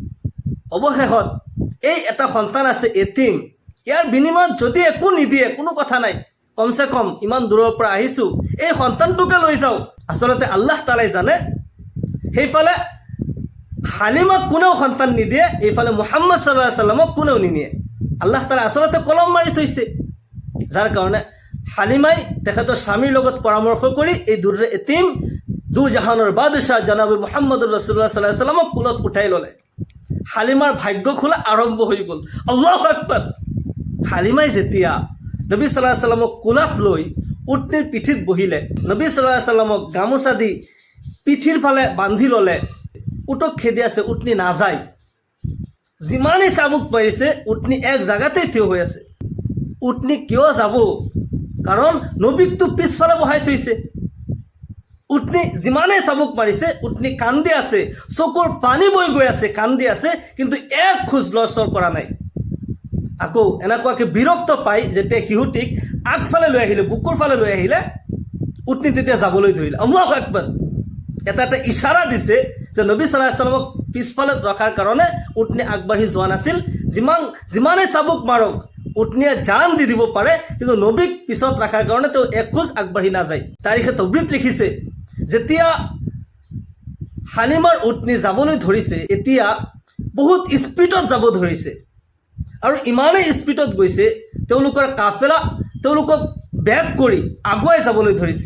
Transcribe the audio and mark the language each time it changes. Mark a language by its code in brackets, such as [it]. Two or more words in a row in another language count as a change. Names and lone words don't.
[as] অৱশেষত এই এটা সন্তান আছে এতিম, ইয়াৰ বিনিময়ত যদি একো নিদিয়ে কোনো কথা নাই, কমচে কম ইমান দূৰৰ পৰা আহিছোঁ, এই সন্তানটোকে লৈ যাওঁ। আচলতে আল্লাহ তাআলাই জানে। সেইফালে হালিমাক কোনেও সন্তান নিদিয়ে, এইফালে মুহাম্মদ [ar] صلى الله عليه وسلم [as] কোনেও নিনিয়ে। আল্লাহ তাআলাই আচলতে কলম মাৰি থৈছে। যাৰ কাৰণে হালিমাই তেখেতৰ স্বামীৰ লগত পৰামৰ্শ কৰি এই দুৰ্ৰে এতিম দু জাহানৰ বাদশাহ জনাবে মুহাম্মদুৰ ৰাসূলুল্লাহ [ar] صلى الله عليه وسلم [as] কোলত উঠাই ল'লে। হালিমাৰ ভাগ্য খোলা আৰম্ভ হৈ গ'ল। [ar] الله أكبر. [as] হালিমাই যেতিয়া নবী [ar] صلى الله عليه وسلم [as] কোলাত লৈ উটনিৰ পিঠিত বহিলে, নবী [ar] صلى الله عليه وسلم [as] গামোচা দি পিঠিৰ ফালে বান্ধি ল'লে। উটক খেদি আছে, উটনি নাযায়। যিমানেই চাবুক পাৰিছে, উটনি এক জাগাতেই থিয় হৈ আছে। উটনি কিয় যাব? কাৰণ নবীকটো পিছফালে বহাই থৈছে। উটনি যিমানেই চাবুক মাৰিছে, উটনি কান্দি আছে, চকুৰ পানী বৈ গৈ আছে, কান্দি আছে, কিন্তু এক খোজ লৰচৰ কৰা নাই। আকৌ এনেকুৱাকৈ বিৰক্ত পাই যেতিয়া শিশুটিক আগফালে লৈ আহিলে, বুকুৰ ফালে লৈ আহিলে, উটনি তেতিয়া যাবলৈ ধৰিলে। [ar] الله أكبر. [as] এটা ইশাৰা দিছে যে নবী [ar] صلى الله عليه وسلم [as] পিছফালে ৰখাৰ কাৰণে উটনি আগবাঢ়ি যোৱা নাছিল। যিমানে চাবুক মাৰক উটনিয়ে জান দি দিব পাৰে, কিন্তু নবীক পিছত ৰখাৰ কাৰণে তেওঁ এখোজ আগবাঢ়ি নাযায়। তাৰিখে তবৰিত লিখিছে, যেতিয়া হালিমাৰ উটনি যাবলৈ ধৰিছে, এতিয়া বহুত স্পীডত যাব ধৰিছে আৰু ইমানেই স্পীডত গৈছে তেওঁলোকৰ কাফেলা তেওঁলোকক বেক কৰি আগুৱাই যাবলৈ ধৰিছে।